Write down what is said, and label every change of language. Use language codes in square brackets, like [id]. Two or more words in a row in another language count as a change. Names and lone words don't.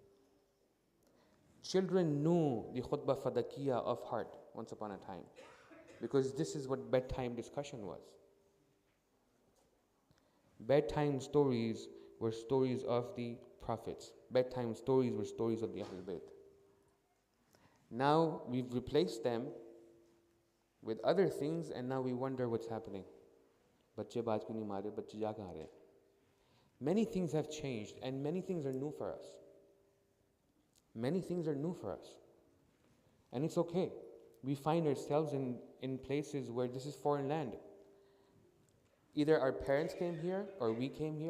[en] Children knew the khutbah fadakiyah of heart once upon a time, because this is what bedtime discussion was. Bedtime stories were stories of the prophets. Bedtime stories were stories of the Ahlul Bayt. Now we've replaced them with other things, and now we wonder what's happening. [ur] بچے باج کو نہیں مارے، بچے جا کہاں رہے? [en] Many things have changed, and many things are new for us. Many things are new for us. And it's okay. We find ourselves in places where this is foreign land. Either our parents came here or we came here.